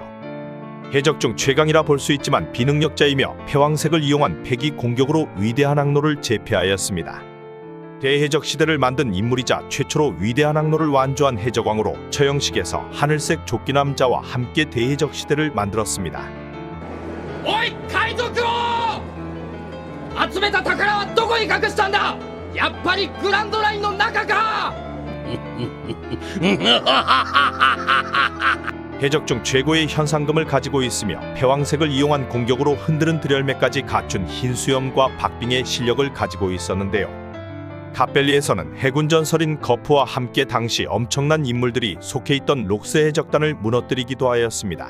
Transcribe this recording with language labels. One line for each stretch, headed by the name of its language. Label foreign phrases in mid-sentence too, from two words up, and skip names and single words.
Korean: 해적 중 최강이라 볼 수 있지만 비능력자이며 패왕색을 이용한 패기 공격으로 위대한 항로를 제패하였습니다. 대해적 시대를 만든 인물이자 최초로 위대한 항로를 완주한 해적왕으로 처형식에서 하늘색 조끼남자와 함께 대해적 시대를 만들었습니다.
Japanese: おい海賊王集めた宝はどこに隠したんだやっぱりグランドラインの中か
Korean: 해적 중 최고의 현상금을 가지고 있으며 패왕색을 이용한 공격으로 흔드는 들열매까지 갖춘 흰수염과 박빙의 실력을 가지고 있었는데요. 갓벨리에서는 해군 전설인 거프와 함께 당시 엄청난 인물들이 속해 있던 록스 해적단을 무너뜨리기도 하였습니다.